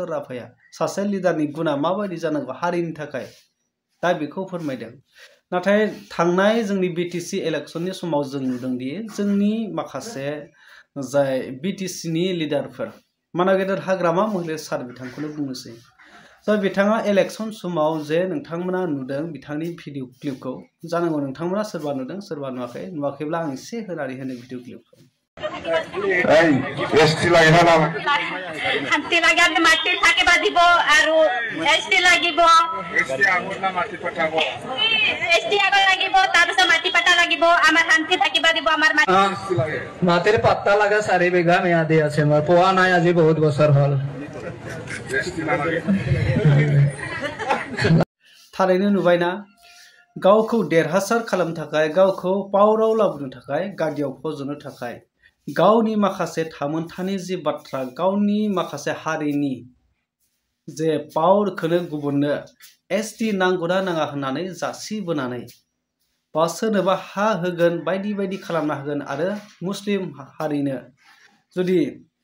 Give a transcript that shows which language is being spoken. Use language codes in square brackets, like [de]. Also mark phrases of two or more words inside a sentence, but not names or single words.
[brx] राभाया सासे लिडारनि गुना माबायदि जानांगौ हारिनि थाखाय दा बेखौ फोरमायदों नाथाय थांनाय जोंनि BTC इलेक्शननि समाव जों नुदोंदि जोंनि माखासे जाय BTC नि लिडारफोर गेदेर हाग्रामा महिला सार बिथांखौनो बुंनोसै जाय बिथाङा इलेक्शन समाव जे नोंथांमोना नुदों बिथांनि भिडिअ क्लिपखौ जानांगौ नोंथांमोना सोरबा नुदों सोरबा नुवाखैब्ला आं एसे होनानै होनो भिडिअ क्लिपखौ [as] এই এসটি লাগে না শান্তি লাগে আমি মাটি থাকিব দিব আৰু এসটি লাগিব এসটি আগৰ না মাটি পঠাব এসটি আগৰ লাগিব তাৰপিছত মাটি পাতা লাগিব আমাৰ শান্তি থাকিব দিব আমাৰ মাটিৰ পাত্তা লাগা 4 বিঘা ম্যাদি আছে মই পোৱা নাই আজি বহুত বছৰ হ'ল [brx] थारैनो नुबायना गावखौ देरहासार खालामनो थाखाय गावखौ पावराव लाबोनो थाखाय गादियाव फज'नो थाखाय गावनि माखासे थामोनथानि जि बाथ्रा गावनि माखासे हारिनि जे पावरखौनो गुबुननो ST नांगौना नाङा होननानै जासिबोनानै बा सोरनोबा हा होगोन बायदि बायदि खालामना होगोन आरो मुस्लिम हारिनो जुदि